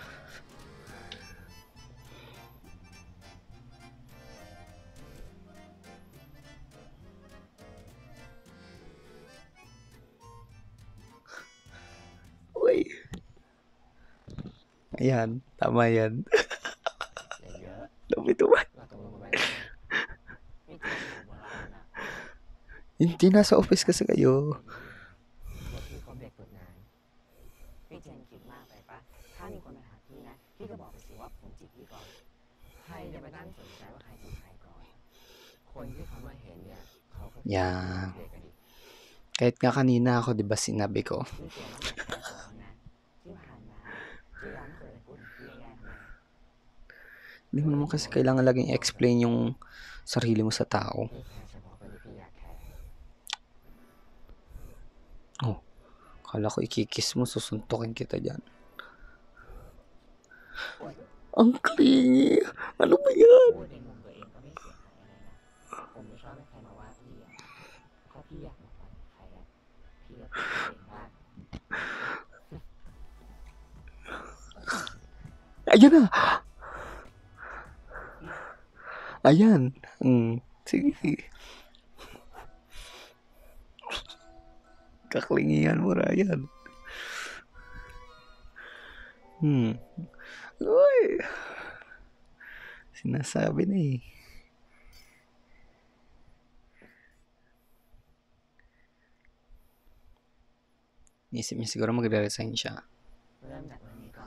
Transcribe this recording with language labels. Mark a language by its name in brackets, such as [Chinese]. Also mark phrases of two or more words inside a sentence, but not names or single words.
[Filipino] Uy! Ayan, tama yan. [Thai] อย่าเยอะ [Filipino] Lumito ba? [Thai] เราตกลงกันไว้แล้วนี่ไม่จริงอยู่โบราณนะ [Filipino] Hindi, nasa office kasi kayo. [Thai] ว่าพี่เขาเด็กฝึกงานพี่เจนคิดมากไปปะถ้ามีคนมาถามพี่นะพี่ก็บอกไปสิว่าผมจีบพี่ก่อนใครจะไปนั่งสนใจว่าใครจีบใครก่อน คนที่เขามาเห็นเนี่ยเขาก็ [English] Yeah. [Thai] เด็กกันดิ [Filipino] Kahit nga kanina ako, di ba sinabi ko, [Thai] พี่เจนต้องแค่ตัวนะที่ผ่านมาที่ร้านเคยพูดถึงพี่ง่ายๆทำไม [Filipino] hindi mo naman kasi kailangan laging explain yung sarili mo sa tao. [Thai] พี่แค่เฉพาะคนที่พี่อยากแคร์ [Filipino] Kala ko ikikiss mo, susuntukin kita dyan. Ang clingy! Ano ba yan? [Thai] พูดในมุมตัวเองก็ไม่เสียหายอะไรนะผมไม่ชอบให้ใครมาว่าพี่อะถ้าพี่อยากมาฟังใครอะพี่ก็พูดเองบ้าง [Filipino] Ayan na! Ayan. Sige. Kaklingihan mo, Ryan. Uy! Sinasabi na eh. Isip niya siguro magre-resign siya. [Thai] เริ่มจากวันนี้ก่อน